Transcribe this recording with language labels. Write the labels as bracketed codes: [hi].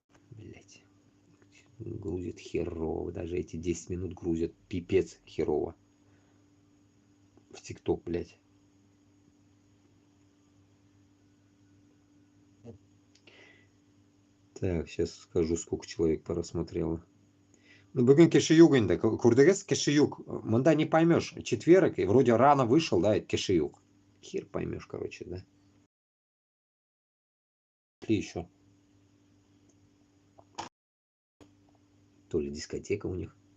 [ru] Блять, грузит херово, даже эти 10 минут грузят пипец херово. В ТикТок, блять. Так, сейчас скажу, сколько человек просмотрело. [tt] Ну, бүгін кеше юк инде, күрдегез, кеше юк. Мында [ru] не поймешь, четверг, и вроде рано вышел, да, это [tt] кеше юк. [ru] Хер поймешь, короче, да. Или еще. То ли дискотека у них.